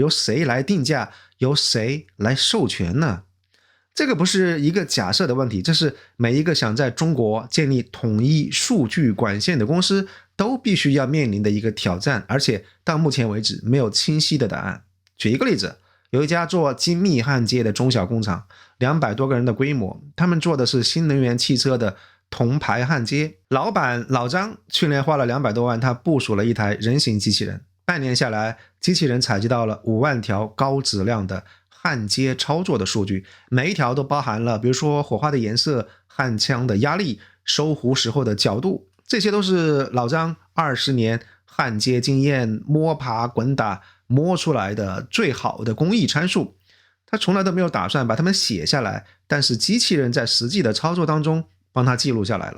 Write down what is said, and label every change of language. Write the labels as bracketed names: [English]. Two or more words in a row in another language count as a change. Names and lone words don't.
[Chinese] 由誰來定價？由誰來授權呢？這個不是一個假設的問題，這是每一個想在中國建立統一數據管線的公司都必須要面臨的一個挑戰，而且到目前為止沒有清晰的答案。舉一個例子，有一家做精密焊接的中小工厂，200多個人的規模，他們做的是新能源汽車的銅牌焊接。老板老張去年花了200多萬，他部署了一台人形机器人，半年下来，机器人採集到了5萬條高質量的焊接操作的數據，每一條都包含了比如說火花的顏色、焊槍的壓力、收弧時候的角度，這些都是老張20年焊接經驗摸爬滾打摸出來的最好的工藝參數。他從來都沒有打算把它們寫下來，但是機器人在實際的操作當中幫他記錄下來了。